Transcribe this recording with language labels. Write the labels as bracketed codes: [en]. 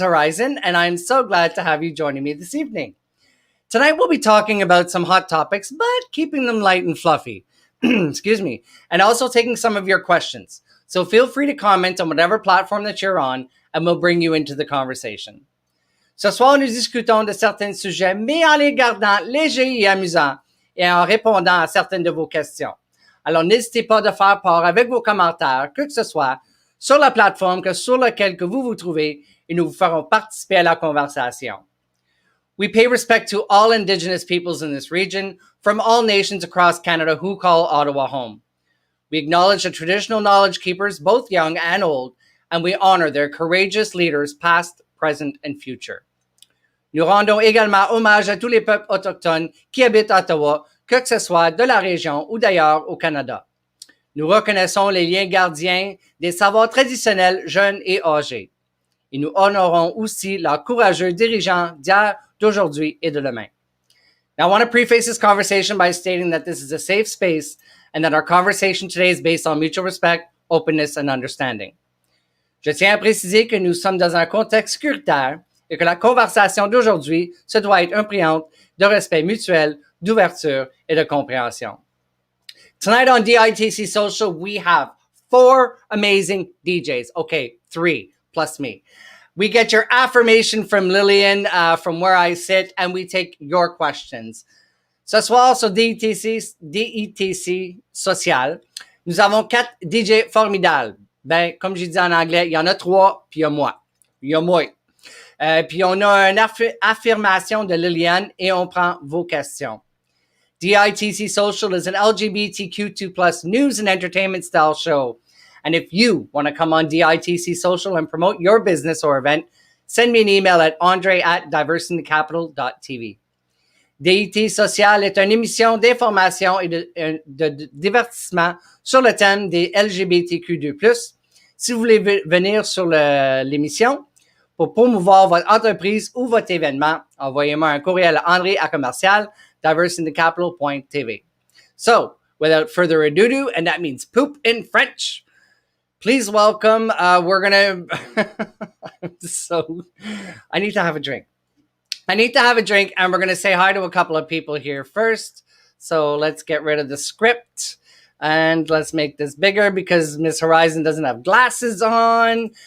[en] Horizon, and I'm so glad to have you joining me this evening. Tonight, we'll be talking about some hot topics, but keeping them light and fluffy. Excuse me. And also taking some of your questions. So feel free to comment on whatever platform that you're on, and we'll bring you into the conversation. [fr] Ce soir, nous discutons de certains sujets, mais en les gardant légers et amusants et en répondant à certaines de vos questions. Alors, n'hésitez pas de faire part avec vos commentaires, que ce soit sur la plateforme sur laquelle que vous vous trouvez, et nous vous ferons participer à la conversation. [en] We pay respect to all Indigenous peoples in this region, from all nations across Canada who call Ottawa home. We acknowledge the traditional knowledge keepers, both young and old, and we honor their courageous leaders, past, present, and future. [fr] Nous rendons également hommage à tous les peuples autochtones qui habitent à Ottawa, que ce soit de la région ou d'ailleurs au Canada. Nous reconnaissons les liens gardiens des savoirs traditionnels jeunes et âgés. Et nous honorons aussi leurs courageux dirigeants d'hier, d'aujourd'hui et de demain. [en] Now, I want to preface this conversation by stating that this is a safe space and that our conversation today is based on mutual respect, openness, and understanding. [fr] Je tiens à préciser que nous sommes dans un contexte sécuritaire et que la conversation d'aujourd'hui se doit être imprégnante de respect mutuel, d'ouverture et de compréhension. [en] Tonight on DITC Social, we have 4 amazing DJs. Okay, 3 plus me. We get your affirmation from Lillian from where I sit, and we take your questions. [fr] Ce soir, sur DITC Social, nous avons 4 DJ formidables. Ben, comme j'ai dit en anglais, il y en a 3, puis il y a moi. Puis on a une affirmation de Liliane et on prend vos questions. [en] DITC Social is an LGBTQ2+ news and entertainment style show. And if you want to come on DITC Social and promote your business or event, send me an email at André@diversitycapital.tv. [fr] DITC Social est une émission d'information et de divertissement sur le thème des LGBTQ2+. Si vous voulez venir sur l'émission pour promouvoir votre entreprise ou votre événement, envoyez-moi un courriel à André@diversitycapital.tv. [en] So, without further ado, and that means poop in French, please welcome, we're going to... I need to have a drink. And we're going to say hi to a couple of people here first. So let's get rid of the script. And let's make this bigger because Miss Horizon doesn't have glasses on.